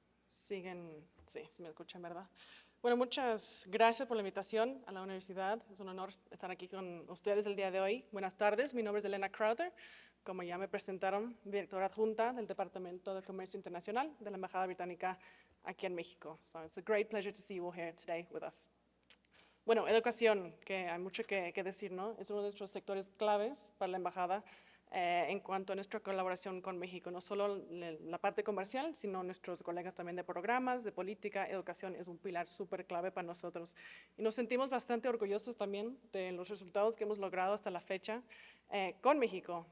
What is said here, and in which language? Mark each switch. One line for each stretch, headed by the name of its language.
Spanish: Siguen, sí, se me escuchan, ¿verdad? Bueno, muchas gracias por la invitación a la universidad. Es un honor estar aquí con ustedes el día de hoy. Buenas tardes, mi nombre es Elena Crowther. Como ya me presentaron, directora adjunta del Departamento de Comercio Internacional de la Embajada Británica aquí en México.
English: So it's a great pleasure to see you all here today with us.
Spanish: Bueno, educación, que hay mucho que decir, ¿no? Es uno de nuestros sectores claves para la embajada en cuanto a nuestra colaboración con México. No solo la parte comercial, sino nuestros colegas también de programas, de política, educación es un pilar súper clave para nosotros. Y nos sentimos bastante orgullosos también de los resultados que hemos logrado hasta la fecha con México.